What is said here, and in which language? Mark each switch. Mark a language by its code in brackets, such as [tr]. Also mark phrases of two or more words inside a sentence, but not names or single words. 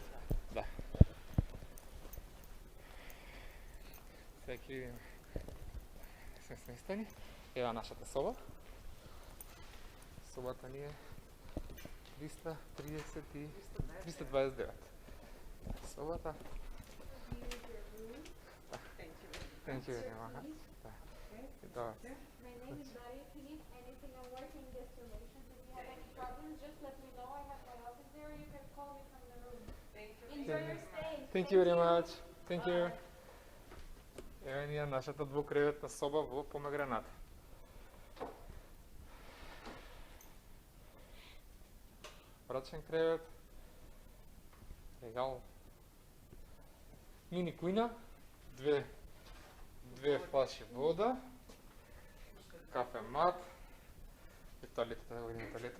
[mk] Да. Сега ќе видиме. Сме сместени. Ева нашата соба. Собата ни е 329. Собата. [en] Thank you very much. [mk] Да. [en] My name is Maria. If you need anything, I'm working this donation. If you have any problems, just let me know. I have my office there. You can call me from the room. Enjoy your stay. Thank you very much. Thank you. [mk] Ева ни е нашата двокреветна соба во Помегранате. Брачен кревет, регал, мини кујна, две флаши вода, кафе мат, и тоалетот, да го видиме тоалетот.